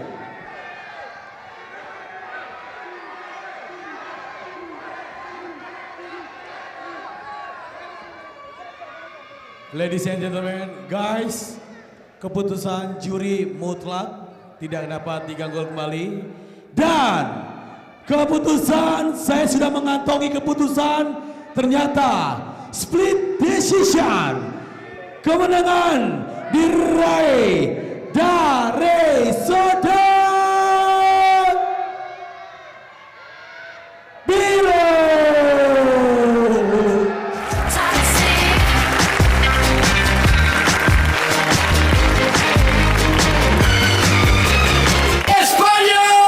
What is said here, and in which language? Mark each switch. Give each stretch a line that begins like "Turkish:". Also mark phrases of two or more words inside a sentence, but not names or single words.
English: Ladies and gentlemen, guys,
Indonesian: keputusan juri mutlak tidak dapat diganggu kembali. Dan keputusan, saya sudah mengantongi keputusan, ternyata
English: split decision.
Indonesian: Kemenangan diraih dari saudara Bilo. España!